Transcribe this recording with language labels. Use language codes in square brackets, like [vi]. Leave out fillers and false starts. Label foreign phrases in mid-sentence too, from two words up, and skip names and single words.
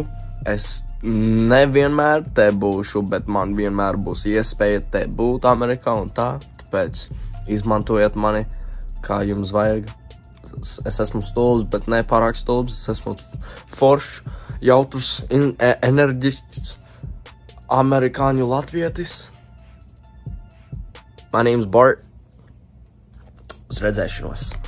[lv] Es nevienmēr te būšu, bet man vienmēr būs iespēja te būt Amerikā un tā, tāpēc izmantojiet mani, kā jums vajag. Es esmu stulbs, bet ne pārāk stulbs, es esmu foršs, jautrs, enerģisks, amerikāņu latvietis. [en] My name's Bart. [lv] Uz redzēšanos.